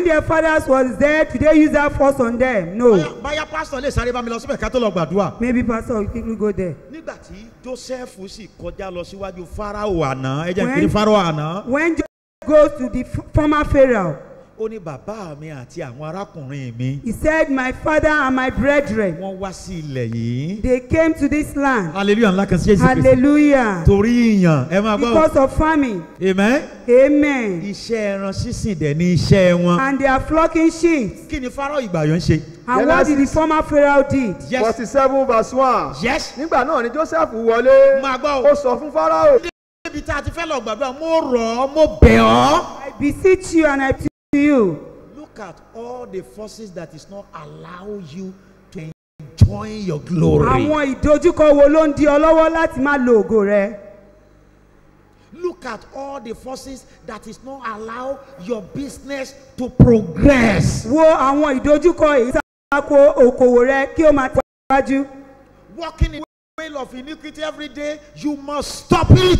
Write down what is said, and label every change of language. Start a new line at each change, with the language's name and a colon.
English: When their fathers was there, did they use that force on them? No.
Yoruba: Báyà pastor lè sáré bá mi lọ síbẹ̀ ká tó lọ gbàdúrà.
English: Maybe pastor will quickly go there.
Yoruba: Nígbà tí Joseph sì kọjá lọ síwájú Fáráò àná, ẹ jẹ́ kí ni Fáráò àná.
English: When Joseph goes to the former Pharaoh.
Yoruba: Ó ní bàbá mi àti àwọn arákùnrin mi.
English: He said, my father and my brethren.
Yoruba: Wọ́n wá sí ilẹ̀ yìí.
English: They came to this land.
Yoruba: Hallelujah ńlá kan sí Jésù Kristi.
English: Hallelujah.
Yoruba: Torí ìyàn ẹ máa gbọ́.
English: Because of famine. Amen. Amen.
Yoruba: Iṣẹ́ ẹran sísìn dẹ̀ ní iṣẹ́ wọn.
English: And they are flocking sheep.
Yoruba: Kí ni Fáráò ìgbà yẹn ṣe?
English: And what did the former Pharaoh did? Yes. 47 verse 1. Yes.
Yoruba: Nígbà náà ni Joseph wọlé. Máa gbọ́ o. Ó sọ fún Fáráò. Níbi tá a ti fẹ́ lọ gbàdúrà, mo rọ̀ ọ́, mo bẹ̀ ọ́.
English: I beseech you and I plead to you. Look at all the forces that is not allow you to enjoy your glory.
Yoruba: Àwọn ìdojúkọ wo ló ń di ọ lọ́wọ́ láti máa lo ògo rẹ?
English: Look Look at all the forces that is not allow your business to progress.
Yoruba: Wo àwọn ìdojúkọ èyí tí a kó okòwò rẹ kí ó máa tẹ̀síwájú.
English: Walking in the way of iniquity every day, you must stop it.